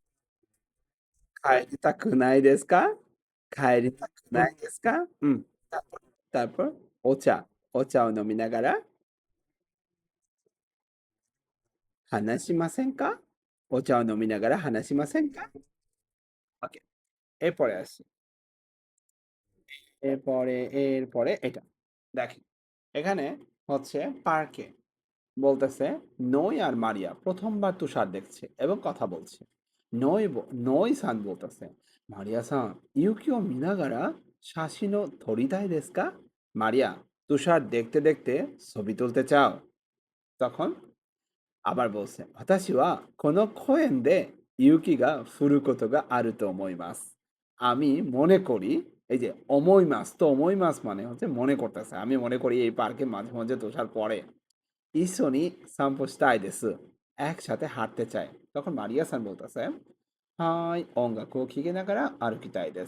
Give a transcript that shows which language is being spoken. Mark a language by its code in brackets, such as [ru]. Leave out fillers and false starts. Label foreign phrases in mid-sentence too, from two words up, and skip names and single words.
[ja] 帰りたくないですか？帰りたくないですか？うん。তারপর、お茶を飲みながら話しませんか？お茶を飲みながら話しませんか？ [bn] OK。এরপরে আসি। এরপরে এটা। দেখেন। এখানে হচ্ছে পার্কে বলতেছে নই আর মারিয়া প্রথমবার তুষার দেখছে এবং কথা বলছে। নই সান বলতেছে মারিয়া সান [ja] 雪を見ながら写真を撮りたいですか? [bn] মারিয়া তুষার দেখতে দেখতে ছবি তুলতে চাও? তখন আবার বলছে, [ja] "私はこの公園で雪が降ることがあると思います." [bn] আমি মনে করি, এই যে অমইমাস তো অমইমাস মানে হচ্ছে মনে করতেছে। আমি মনে করি এই পার্কে মাঝে মাঝে তুষার পড়ে। [ja] 一緒に散歩したいです, [bn] একসাথে হাঁটতে চায়। তখন মারিয়া সান বলতেছে, [ja] はい、音楽を聴きながら歩きたいです.